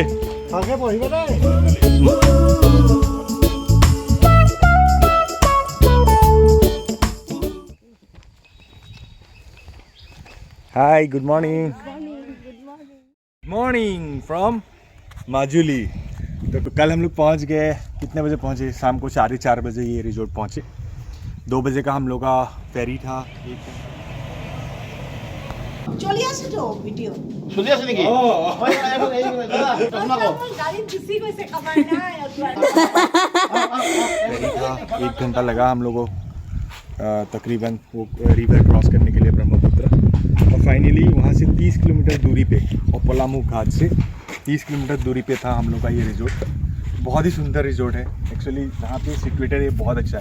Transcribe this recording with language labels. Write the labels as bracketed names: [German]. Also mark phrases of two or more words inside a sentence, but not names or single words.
[Assamese] ভালকে পঢ়িব দেই। [English] Hi good morning morning from Majuli. [Hindi] तो कल हम लोग पहुंच गए, कितने बजे पहुंचे? शाम को 4:30 बजे ये रिजोर्ट पहुंचे। 2 बजे का हम लोग का फेरी था। [Assamese] চলি আছে তো ভিডিও চলি আছে নেকি? গাড়ি ঘুসি গৈছে খবৰ নাই [Hindi] फेरी था, 1 घंटा लगा हम लोगों को तकरीबन वो [English] river cross [Hindi] करने के लिए ब्रह्मपुत्र। और फाइनली वहाँ से 30 किलोमीटर दूरी पे और पलामू घाट से 30 किलोमीटर दूरी पे था हम लोग का ये रिजोर्ट। बहुत ही सुंदर रिजोर्ट है एक्चुअली। यहाँ पे सिचुएटेड है, बहुत अच्छा है।